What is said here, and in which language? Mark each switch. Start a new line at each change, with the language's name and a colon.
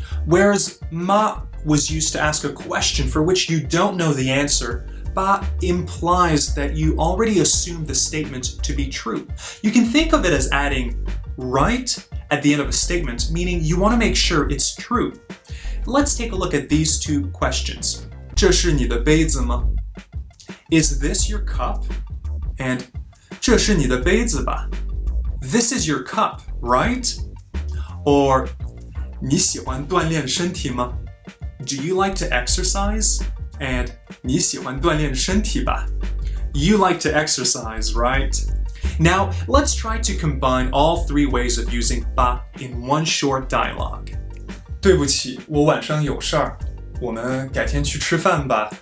English: Whereas ma was used to ask a question for which you don't know the answer, ba implies that you already assume the statement to be true. You can think of it as adding right at the end of a statement, meaning you want to make sure it's true. Let's take a look at these two questions.
Chinese: 这是你的杯子吗?
English: Is this your cup?
Chinese: And 这是你的杯子吧?
English: This is your cup, right?
Chinese: Or 你喜欢锻炼身体吗?
English: Do you like to exercise?
Chinese: And 你喜欢锻炼身体吧?
English: You like to exercise, right? Now, let's try to combine all three ways of using 吧 in one short dialogue.
Chinese: 对不起，我晚上有事儿，我们改天去吃饭吧。